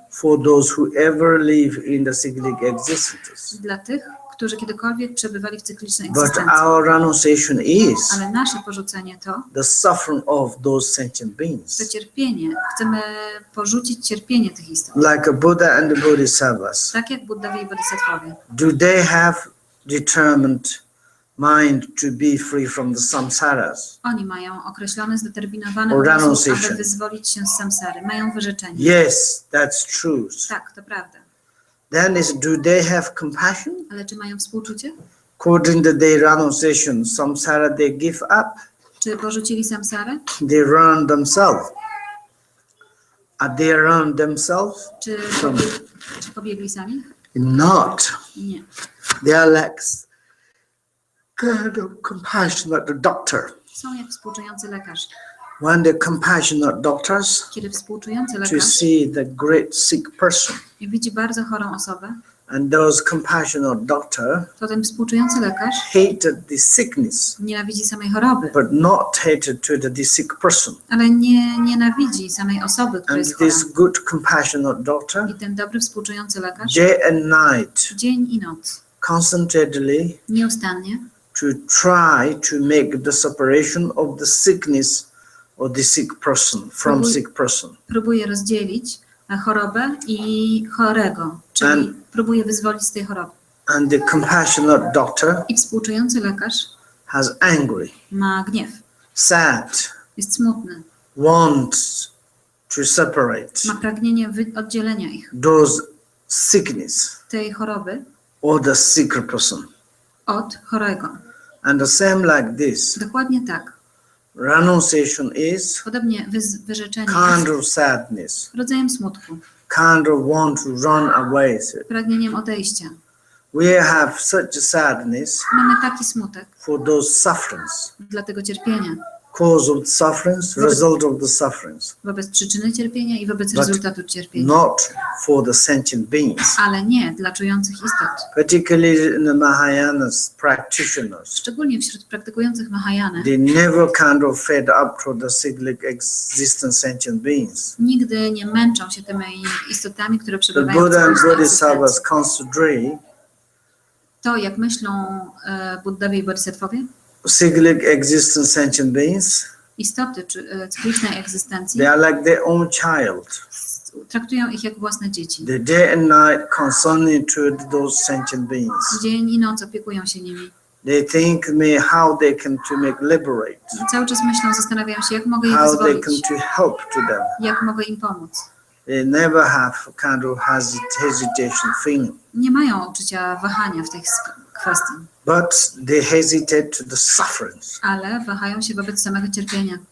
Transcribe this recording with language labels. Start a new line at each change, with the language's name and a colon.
English: for those who ever live in the cyclic existence.
Polish: dla tych, którzy kiedykolwiek przebywali w cyklicznej
English: But
Polish: egzystencji.
English: our renunciation is
Polish: Ale nasze porzucenie to
English: the suffering of those sentient beings.
Polish: to cierpienie. Chcemy porzucić cierpienie tych istot.
English: Like a Buddha and the Bodhisattvas.
Polish: Tak jak Buddowie i Bodhisattwowie.
English: Do they have determined mind to be free from the samsaras?
Polish: Oni mają określone, zdeterminowane
English: Or
Polish: umysł,
English: renunciation.
Polish: aby wyzwolić się z samsary. Mają wyrzeczenie.
English: Yes, that's true.
Polish: Tak, to prawda.
English: Then do they have compassion?
Polish: Ale czy mają współczucie?
English: According to their renunciation, samsara they give up,
Polish: Czy porzucili samsarę?
English: they run themselves. Are they run themselves?
Polish: Czy pobiegli sami?
English: Not.
Polish: Nie.
English: They are like kind of compassionate doctor.
Polish: Są jak współczujący lekarz.
English: When the compassionate doctors
Polish: Kiedy współczujący
English: to
Polish: lekarz
English: see the great sick person,
Polish: widzi bardzo chorą osobę,
English: and those compassionate doctor
Polish: to ten współczujący lekarz
English: hated the sickness,
Polish: nienawidzi samej choroby,
English: but not hated to the sick person.
Polish: ale nie nienawidzi samej osoby, która
English: And
Polish: jest chora.
English: this good compassionate doctor,
Polish: I ten dobry współczujący lekarz
English: day and night,
Polish: dzień i noc,
English: concentratedly
Polish: nieustannie
English: to try to make the separation of the sickness or the sick person from sick person.
Polish: próbuje rozdzielić chorobę i chorego, czyli próbuje wyzwolić z tej choroby.
English: And the compassionate doctor
Polish: I współczujący lekarz
English: has angry,
Polish: ma gniew,
English: sad,
Polish: jest smutny,
English: wants to separate
Polish: ma pragnienie oddzielenia ich,
English: those sickness
Polish: tej choroby
English: or the sick person.
Polish: od chorego.
English: And the same like this,
Polish: Dokładnie tak.
English: renunciation is
Polish: Podobnie wyrzeczenie
English: kind
Polish: jest
English: of sadness,
Polish: rodzajem smutku,
English: kind of want to run away.
Polish: pragnieniem odejścia.
English: We have such a sadness
Polish: Mamy taki smutek
English: for those sufferings,
Polish: dla tego cierpienia,
English: cause of sufferings, result of the sufferings,
Polish: wobec przyczyny cierpienia i wobec
English: But
Polish: rezultatu cierpienia,
English: not for the sentient beings.
Polish: ale nie dla czujących istot.
English: Particularly in the Mahayanas practitioners,
Polish: Szczególnie wśród praktykujących Mahayany
English: they never kind of fed up to the cyclic existence sentient beings.
Polish: nigdy nie męczą się tymi istotami, które
English: The
Polish: przebywają w
English: Buddha and
Polish: cyklicznej
English: Bodhisattvas
Polish: egzystencji.
English: consider
Polish: To, jak myślą Buddowie i Bodhisattwowie,
English: cyclic existence sentient beings,
Polish: istoty cyklicznej egzystencji,
English: they are like their own child.
Polish: traktują ich jak własne dzieci.
English: The day and night concerning to those sentient beings.
Polish: Dzień i noc opiekują się nimi.
English: They think how they can to make liberate,
Polish: Cały czas myślą, zastanawiają się, jak mogę je
English: how they
Polish: wyzwolić,
English: can to help to them.
Polish: jak mogę im pomóc.
English: They never have kind of hesitation feeling,
Polish: Nie mają uczucia wahania w tej kwestii,
English: but they hesitate to the sufferings,
Polish: ale wahają się wobec samego cierpienia.